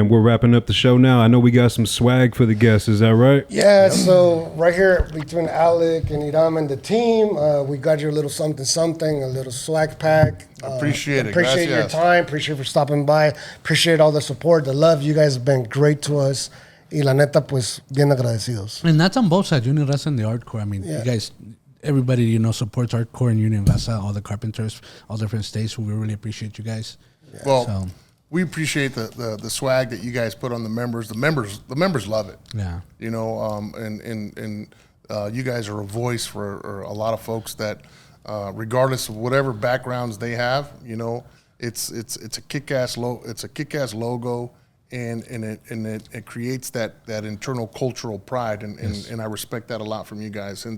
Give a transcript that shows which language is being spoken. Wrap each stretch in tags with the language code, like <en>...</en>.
<en>And we're wrapping up the show now. I know we got some swag for the guests. Is that right? Yeah, so right here between Alec and Iram and the team, we got you a little something, a little swag pack. Appreciate it. Appreciate your</en> <es>Gracias.</es> <en>time. Appreciate for stopping by. Appreciate all the support, the love. You guys have been great to us.</en> <es>Y la neta, pues, bien agradecidos.</es> <en>And that's on both sides, Union Raza and the Artkore. I mean, you guys, everybody, supports Artkore and Union Raza, all the carpenters, all different states. We really appreciate you guys. Well, we appreciate the swag that you guys put on the members. The members love it. Yeah. And you guys are a voice for a lot of folks that, regardless of whatever backgrounds they have, it's a kick-ass logo, and it creates that internal cultural pride, and I respect that a lot from you guys.</en>